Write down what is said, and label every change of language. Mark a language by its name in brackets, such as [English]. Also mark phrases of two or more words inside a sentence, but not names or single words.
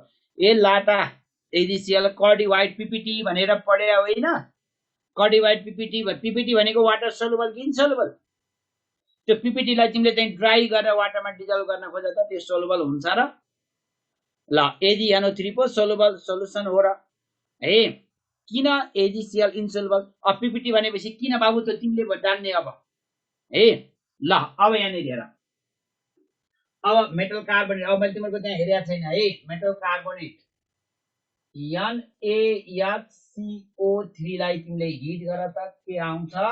[Nepali] ए लाटा AgCl [English] curdy white PPT [Nepali] भनेर पढे होइन? [English] curdy white PPT [Nepali] भनेको [English] water soluble [Nepali] कि इन्सोल्युबल? त्यो PPT लाई तिमीले चाहिँ ड्राई गरेर वाटरमा डिजल्भ गर्न खोज्दा त त्यो सोलुबल हुन्छ र? ल AgNO3 पो [English] soluble solution [Nepali] हो र है। किन AgCl इन्सोल्युबल? PPT भनेपछि किन बाबु त तिमीले जान्ने अब है। ल अब यहाँनिर हेर, अब [English] metal carbonate, [Nepali] अब मैले तिमीहरुको त्यहाँ हेरेको छैन है। [English] metal carbonate [Nepali] NaHCO3 लाई तिमीले हिट गर त के आउँछ?